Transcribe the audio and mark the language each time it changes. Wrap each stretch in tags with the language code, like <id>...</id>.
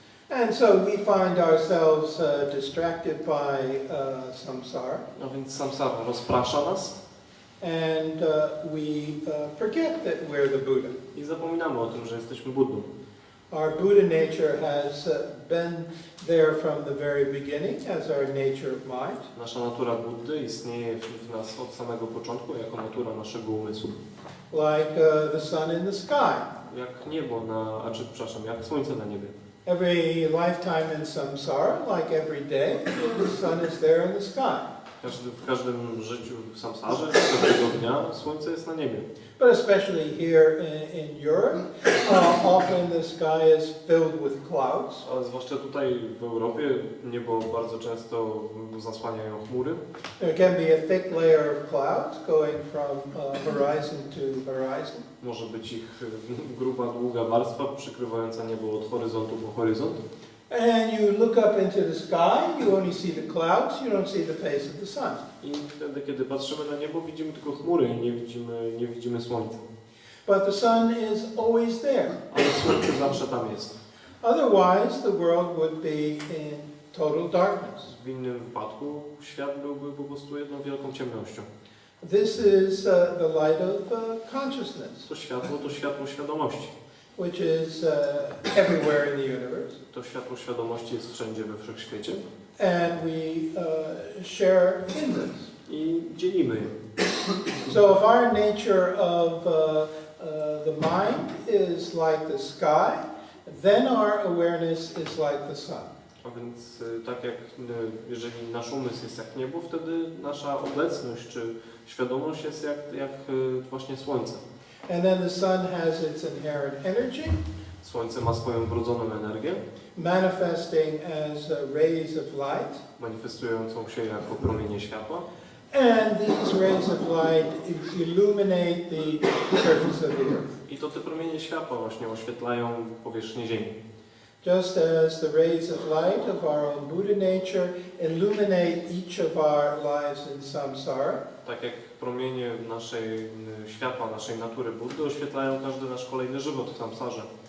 <en>And so we find ourselves distracted by samsara,</en> <pl>A więc samsara rozprasza nas</pl> <en>and we forget that we're the Buddha.</en> <pl>i zapominamy o tym, że jesteśmy Buddą.</pl> <en>Our Buddha nature has been there from the very beginning as our nature of mind.</en> <pl>Nasza natura Buddy istnieje w nas od samego początku jako natura naszego umysłu.</pl> <en>Like the sun in the sky.</en> <pl>Jak niebo przepraszam, jak słońce na niebie.</pl> <en>Every lifetime in samsara, like every day, the sun is there in the sky.</en> <pl>W każdym życiu w samsarze, każdego dnia słońce jest na niebie.</pl> <en>But especially here in Europe, often the sky is filled with clouds.</en> <pl>Ale zwłaszcza tutaj w Europie niebo bardzo często zasłaniają chmury.</pl> <en>There can be a thick layer of clouds going from horizon to horizon.</en> <pl>Może być ich gruba, długa warstwa przykrywająca niebo od horyzontu po horyzont.</pl> <en>And you look up into the sky, you only see the clouds, you don't see the face of the sun.</en> <pl>I wtedy, kiedy patrzymy na niebo, widzimy tylko chmury i nie widzimy słońca.</pl> <en>But the sun is always there.</en> <pl>Ale słońce zawsze tam jest.</pl> <en>Otherwise, the world would be in total darkness.</en> <pl>W innym wypadku świat byłby po prostu jedną wielką ciemnością.</pl> <en>This is the light of consciousness,</en> <pl>To światło świadomości.</pl> <en>which is everywhere in the universe.</en> <pl>To światło świadomości jest wszędzie we wszechświecie.</pl> <en>And we share in this.</en> <pl>I dzielimy je.</pl> <en>So if our nature of the mind is like the sky, then our awareness is like the sun.</en> <pl>A więc tak jak jeżeli nasz umysł jest jak niebo, wtedy nasza obecność czy świadomość jest jak właśnie słońce.</pl> <en>And then the sun has its inherent energy,</en> <pl>Słońce ma swoją wrodzoną energię,</pl> <en>manifesting as rays of light.</en> <pl>manifestującą się jako promienie światła.</pl> <en>And these rays of light illuminate the surface of the earth.</en> <pl>I to te promienie światła właśnie oświetlają powierzchnię Ziemi.</pl> <en>Just as the rays of light of our own Buddha nature illuminate each of our lives in samsara,</en> <pl>Tak jak promienie światła naszej natury Buddy oświetlają każdy nasz kolejny żywot w samsarze.</pl>